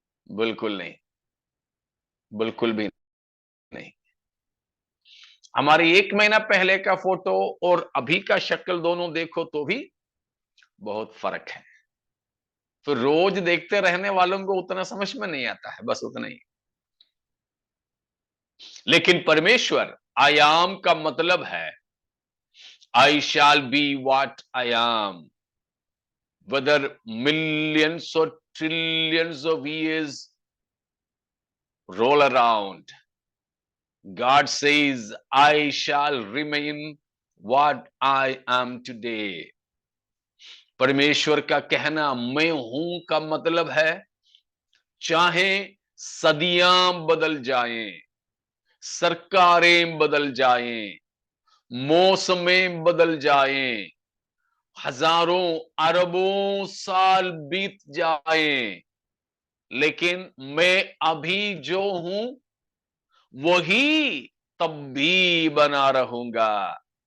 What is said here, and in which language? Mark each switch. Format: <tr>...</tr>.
<hi>बिल्कुल नहीं, बिल्कुल भी नहीं। हमारी 1 महीना पहले का फोटो और अभी का शक्ल दोनों देखो तो भी बहुत फर्क है। तो रोज देखते रहने वालों को उतना समझ में नहीं आता है, बस उतना ही। लेकिन परमेश्वर</hi> <en>I am</en> <hi>का मतलब है</hi> <en>I shall be what I am, whether millions or trillions of years roll around, God says, I shall remain what I am today.</en> <hi>परमेश्वर का कहना मैं हूं का मतलब है चाहे सदियां बदल जाएं, सरकारें बदल जाएं, मौसमें बदल जाएं, हजारों अरबों साल बीत जाएं, लेकिन मैं अभी जो हूं वही तब भी बना रहूंगा।</hi>